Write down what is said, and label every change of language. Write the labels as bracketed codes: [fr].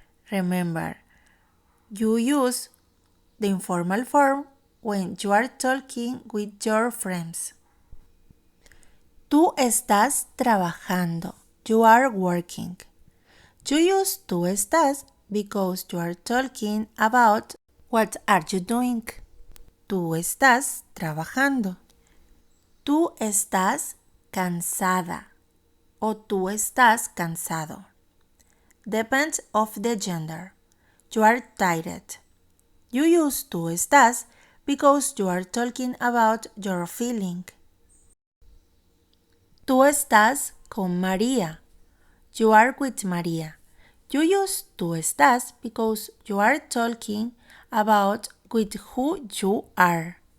[en] Remember, you use the informal form when you are talking with your friends. [es] Tú estás trabajando. [en] You are working. You use tú estás because you are talking about what are you doing. [es] Tú estás trabajando. Tú estás cansada o tú estás cansado. [en] Depends of the gender. You are tired. You use tú estás because you are talking about your feeling. [es] Tú estás con María. [en] You are with María. You use tú estás because you are talking about with who you are.